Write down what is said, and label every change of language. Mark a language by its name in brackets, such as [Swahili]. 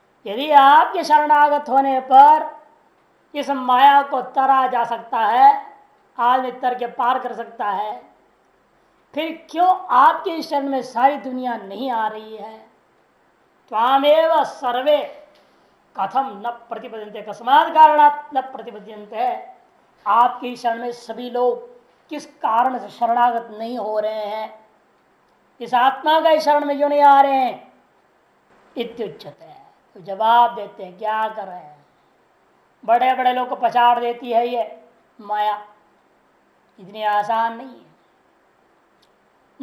[Hindi] यदि आपके शरणागत होने पर इस माया को तरा जा सकता है, आदमी तर के पार कर सकता है, फिर क्यों आपके शरण में सारी दुनिया नहीं आ रही है? [Sanskrit] त्वामेव सर्वे कथम न प्रतिपद्यन्ते कस्मात् कारणात् न प्रतिपद्यन्ते। [Hindi] आपकी शरण में सभी लोग किस कारण से शरणागत नहीं हो रहे हैं? इस आत्मा का शरण में क्यों नहीं आ रहे हैं? [Sanskrit] इत्युच्यते। [Hindi] तो जवाब देते हैं, क्या कर रहे हैं? बड़े बड़े लोग को पछाड़ देती है ये माया, इतनी आसान नहीं है।